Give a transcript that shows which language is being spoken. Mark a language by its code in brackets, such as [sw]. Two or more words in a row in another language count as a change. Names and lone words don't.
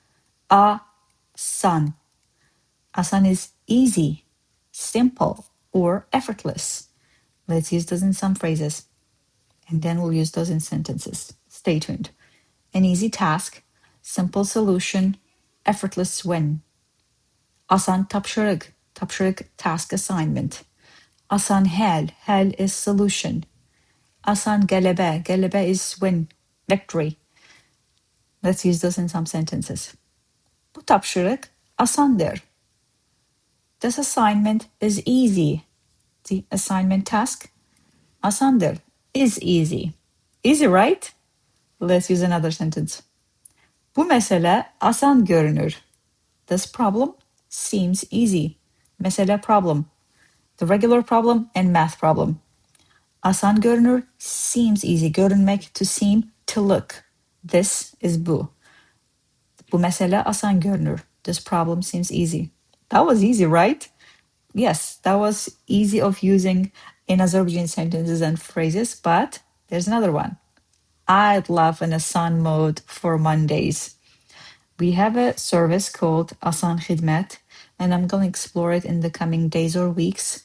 [az] Asan. [en] Asan is easy, simple, or effortless. Let's use those in some phrases, and then we'll use those in sentences. Stay tuned. An easy task, simple solution, effortless win. [az] Asan tapşırıq, tapşırıq [en] task assignment. [az] Asan həll, həll [en] is solution. [az] Asan qələbə, qələbə [en] is win, victory. Let's use those in some sentences. [az] Bu tapşırıq ASANdır. [en] This assignment is easy. The assignment task ASANdır is easy. Easy, right? Let's use another sentence. [az] Bu məsələ asan görünür. [en] This problem seems easy. [az] Məsələ problem. [en] The regular problem and math problem. [az] Asan görünür [en] seems easy. Görünmək, to seem, to look. This is [az] bu. Bu məsələ asan görünür. [en] This problem seems easy. That was easy, right? Yes, that was easy of using in Azerbaijani sentences and phrases, but there's another one. I'd love an Asan mode for Mondays. We have a service called Asan Khidmət, and I'm going to explore it in the coming days or weeks.